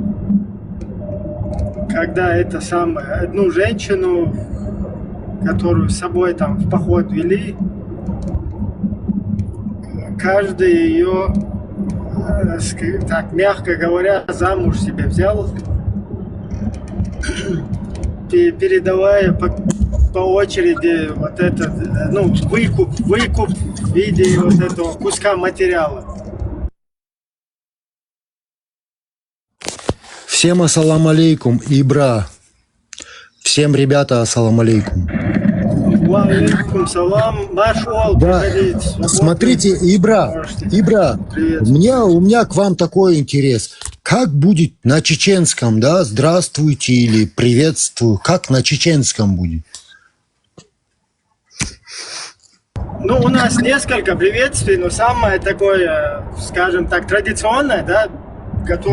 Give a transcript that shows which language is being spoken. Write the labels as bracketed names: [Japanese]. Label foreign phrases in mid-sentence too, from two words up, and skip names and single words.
[Russian] Когда это самое, одну женщину, которую с собой там в поход вели, каждый ее, так мягко говоря, замуж себе взял, передавая по очереди вот этот, выкуп в виде вот этого куска материала. Всем [Arabic] السلام عليكم, [Russian] Ибра. Всем, ребята, [Arabic] السلام عليكم. عليكم السلام, [Russian] нашел, да. Смотрите, Ибра, у меня к вам такой интерес. Как будет на чеченском, да, здравствуйте или приветствую, как на чеченском будет? У нас несколько приветствий, но самое такое, скажем так, традиционное, да, которое...